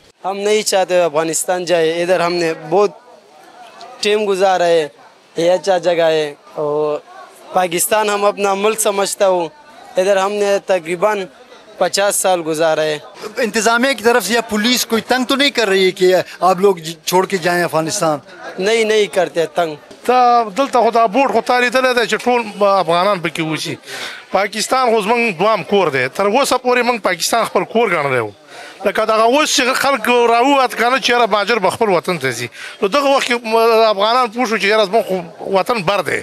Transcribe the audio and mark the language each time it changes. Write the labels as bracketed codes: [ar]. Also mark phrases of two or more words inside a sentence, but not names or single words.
[ur] ہم نہیں چاہتے افغانستان جائے۔ ادھر ہم نے بہت ٹائم گزارا ہے. یہ اچھا جگہ ہے اور پاکستان ہم اپنا ملک سمجھتا ہوں. ادھر ہم نے تقریباً 50 سال گزارا ہے. انتظامیہ کی طرف سے یا پولیس کوئی تنگ تو نہیں کر رہی ہے کہ آپ لوگ چھوڑ کے جائیں افغانستان? نہیں کرتے تنگ. [ps] دا دلته خو دا بورډ خو تا لیدلی دی چې ټول افغانان پکې اوسي. پاکستان خو زموږ دوام کور دی. تر اوسه پورې موږ پاکستان خپل کور ګڼلی و. لکه دغه اوس چې خلک راووت که نه چې یاره مهاجر به خپل وطن ته ځي، نو دغه وخت کې افغانان پوه شو چې یاره زموږ خو وطن بر دی.